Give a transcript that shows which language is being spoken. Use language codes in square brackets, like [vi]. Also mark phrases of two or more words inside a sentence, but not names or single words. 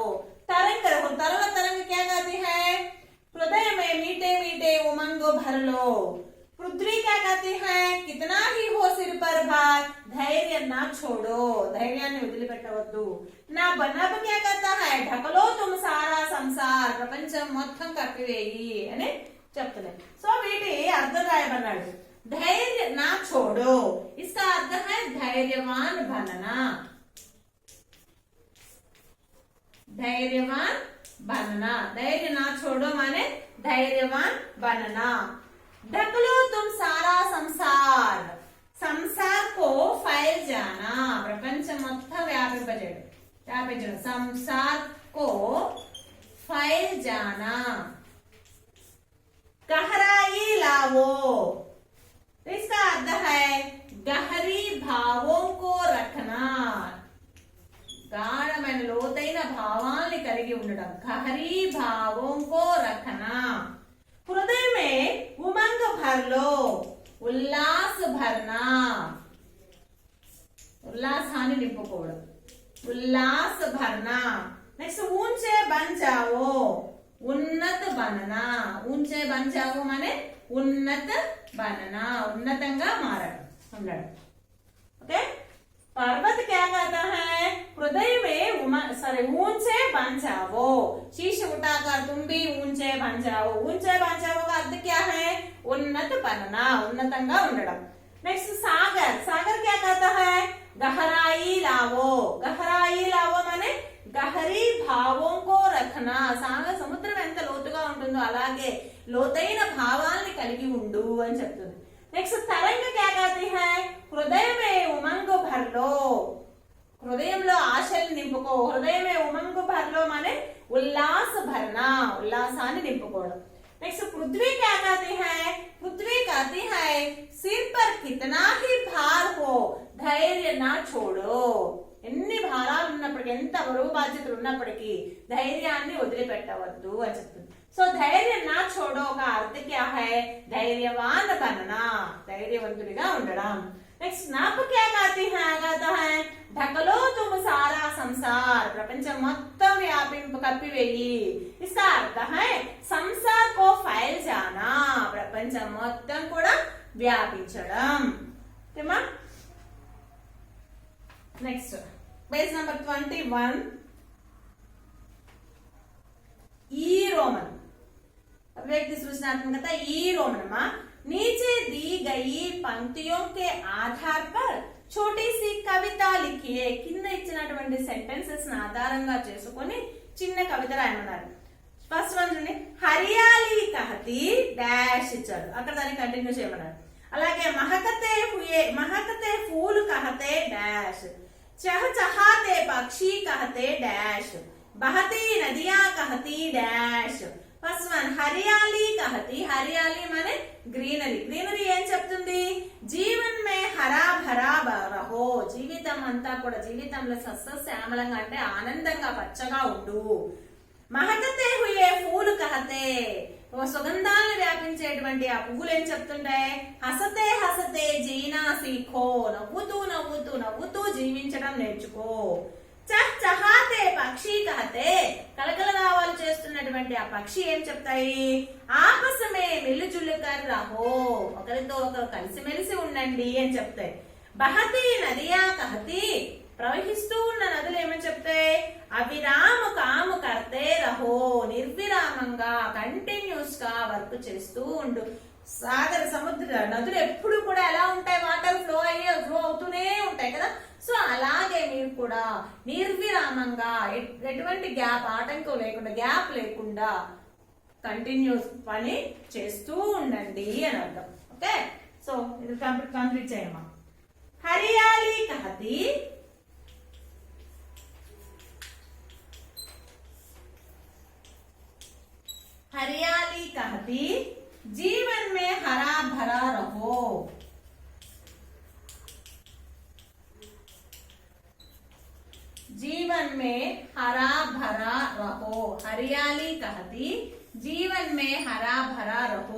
[hi] तरंग, तरंग, तरंग क्या कहती है? हृदय में मीठे मीठे उमंग भर लो। पृथ्वी क्या कहती है? कितना ही हो सिर पर भार, धैर्य ना छोड़ो, [te] ధైర్యాన్ని వదిలిపెట్టవద్దు। [hi] नभ, नभ क्या कहता है? ढक लो तुम सारा संसार, [te] ప్రపంచం మొత్తం కప్పివేయి అని చెప్తున్నాయి। సో వీటి అర్థం రాయమన్నాడు। [hi] धैर्य ना छोड़ो, इसका अर्थ है धैर्यवान बनना। धैर्यवान बनना, धैर्य ना छोड़ो माने धैर्यवान बनना। ढक लो तुम सारा संसार, संसार को फैल जाना, [te] ప్రపంచ మొత్తం వ్యాపించడం। [hi] संसार को फैल जाना, गहराई लावो। तो इसका अर्थ है गहरी भावों को रखना, [te] గాఢమైన లోతైన భావాల్ని కలిగి ఉండడం, [hi] गहरी भावों को रखना। हृदय में उमंग भर लो, उल्लास भरना, [te] ఉల్లాసాన్ని నింపుకోవడం, [hi] उल्लास भरना। नेक्स्ट ऊंचे बन जाओ, उन्नत बनना, ऊंचे बन जाओ माने उन्नत बनना, [te] ఉన్నతంగా మారడం ఉండడం। [hi] ओके, पर्वत क्या कहता है, हृदय में ऊंचे बन जाओ, शीश उठाकर तुम भी ऊंचे बन जाओ। ऊंचे बन जाओ का अर्थ क्या है, उन्नत बनना, [te] ఉన్నతంగా ఉండడం। [hi] नेक्स्ट सागर, सागर क्या कहता है, गहराई लावो, गहराई लावो माने गहरी भावं को रखना, సాగర్ [te] సముద్రం ఎంత లోతుగా ఉంటుందో అలాగే లోతైన భావాల్ని కలిగి ఉండు అని చెప్తుంది। [hi] नेक्स्ट तरंग क्या कहती है, हृदय में उमंग भर लो, [te] హృదయంలో ఆశలు నింపుకో, [hi] हृदय में उमंग भर लो माने उल्लास भरना, [te] ఉల్లాసాన్ని నింపుకోవడం। [hi] नेक्स्ट पृथ्वी क्या कहती है, पृथ्वी कहती है सिर पर कितना ही भार हो धैर्य ना छोड़ो, [te] ఎన్ని భారాలు ఉన్నప్పటికీ, ఎంత బరువు బాధ్యతలు ఉన్నప్పటికీ ధైర్యాన్ని వదిలిపెట్టవద్దు అని చెప్తుంది। [hi] सो धैर्य ना छोड़ो का अर्थ क्या है, ధైర్యవాన్ बनना, [te] ధైర్యవంతుడిగా ఉండడం। [hi] नेक्स्ट नप क्या कहती है, कहता है ढकलो तुम सारा संसार, [te] ప్రపంచం మొత్తం కప్పివేయి। [hi] इसका अर्थ है संसार को फैल जाना, [te] ప్రపంచం మొత్తం కూడా వ్యాపించడం। ఓకేమా, [hi] नेक्स्ट पेज नंबर 21, ई रोमन, व्यक्ति सृजनात्मकता ई रोमन मा नीचे दी गई पंक्तियों के आधार पर छोटी सी कविता लिखिए, [te] కింద ఇచ్చినటువంటి సెంటెన్సెస్ ని ఆధారంగా చేసుకొని చిన్న కవిత రాయమన్నారు। ఫస్ట్ వన్ చూడండి, [hi] हरियाली कहती [te] డాష్ ఇచ్చారు, అక్కడ దాన్ని కంటిన్యూ చేయమన్నారు। [hi] అలాగే महकते फूल कहते डैश, चहचहाते पक्षी कहते डैश, बहती नदियां कहती डैश। फर्स्ट वन हरियाली कहती, हरियाली माने ग्रीनरी, ग्रीनरी [te] ఏం చెప్తుంది, [hi] जीवन में हरा भरा रहो, [te] జీవితం అంతా కూడా జీవితంలో సస్యశ్యామలంగా అంటే ఆనందంగా పచ్చగా ఉండు। [hi] महकते हुए फूल कहते, [te] సుగంధాలను వ్యాపించేటువంటి ఆ పువ్వులు ఏం చెప్తుంటాయి, [hi] हँसते हँसते जीना सीखो, [te] నవ్వుతూ నవ్వుతూ నవ్వుతూ జీవించడం నేర్చుకో। [hi] चह चहाते पक्षी कहते, [te] కలకలరావాలు చేస్తున్నటువంటి ఆ పక్షి ఏం చెప్తాయి, [hi] आपसमें मिलजुलकर रहो, [te] ఒకరితో ఒకరు కలిసిమెలిసి ఉండండి అని చెప్తాయి। [hi] बहती नदियाँ कहती, [te] ప్రవహిస్తూ ఉన్న నదులు ఏమని చెప్తాయి, [hi] अविराम काम करते रहो, [te] నిర్విరామంగా కంటిన్యూస్ గా వర్క్ చేస్తూ ఉండు। సాగర సముద్ర నదులు ఎప్పుడు కూడా ఎలా ఉంటాయి, వాటర్ ఫ్లో అవుతూనే ఉంటాయి కదా, సో అలాగే మీరు కూడా నిర్విరామంగా ఎటువంటి గ్యాప్, ఆటంకం లేకుండా, గ్యాప్ లేకుండా కంటిన్యూస్ పని చేస్తూ ఉండండి అని అర్థం। ఓకే, సో ఇది కంప్లీట్ చేయమా। [hi] हरियाली कहती, हरियाली कहती जीवन में हरा भरा रहो, जीवन में हरा भरा रहो, हरियाली कहती जीवन में हरा भरा रहो।